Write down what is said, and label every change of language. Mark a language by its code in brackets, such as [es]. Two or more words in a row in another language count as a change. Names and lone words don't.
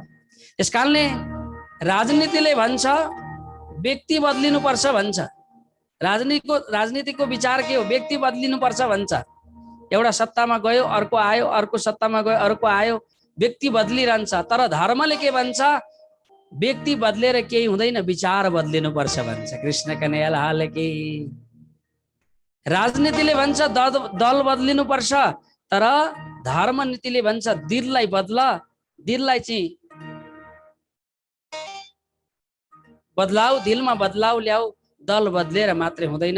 [ne] यसकारणले राजनीतिले भन्छ व्यक्ति बदलिनुपर्छ भन्छ। राजनीतिको विचार के हो? व्यक्ति बदलिनुपर्छ भन्छ। एउटा सत्तामा गयो, अर्को आयो, अर्को सत्तामा गयो, अर्को आयो, व्यक्ति बदलिरहन्छ। तर धर्मले के भन्छ? व्यक्ति बदलेर केही हुँदैन, विचार बदलिनुपर्छ भन्छ। [hi] कृष्ण कन्हैया लाल की। [ne] राजनीतिले भन्छ दल बदलिनुपर्छ, तर धर्म नीतिले भन्छ दिललाई बदल, दिललाई चाहिँ बदलाउ, दिलमा बदलाउ ल्याऊ, दल बदलेर मात्रै हुँदैन।